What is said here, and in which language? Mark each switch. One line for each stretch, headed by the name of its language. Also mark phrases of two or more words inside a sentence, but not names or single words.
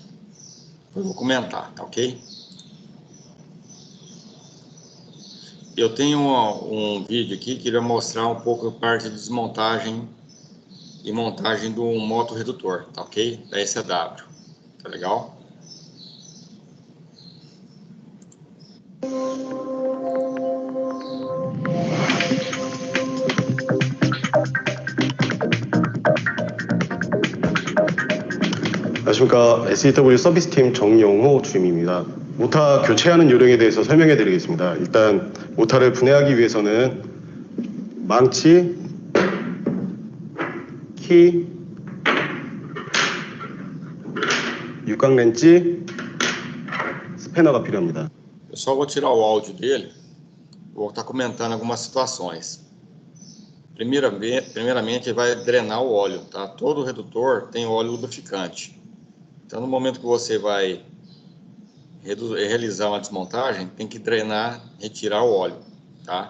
Portuguese: Eu vou comentar, tá ok? Eu tenho um vídeo aqui que vai mostrar um pouco a parte de desmontagem e montagem do moto redutor, tá ok? Da ECW, tá legal?
Korean: 안녕하십니까. SEW 서비스팀 정영호 주임입니다. 모타 교체하는 요령에 대해서 설명해 드리겠습니다. 일단 모타를 분해하기 위해서는 망치, 키, 육각 렌치, 스패너가 필요합니다.
Portuguese: Eu só vou tirar o áudio dele, vou estar comentando algumas situações. Primeiramente, ele vai drenar o óleo, tá? Todo redutor tem óleo lubrificante. Então, no momento que você vai realizar uma desmontagem, tem que drenar, retirar o óleo, tá?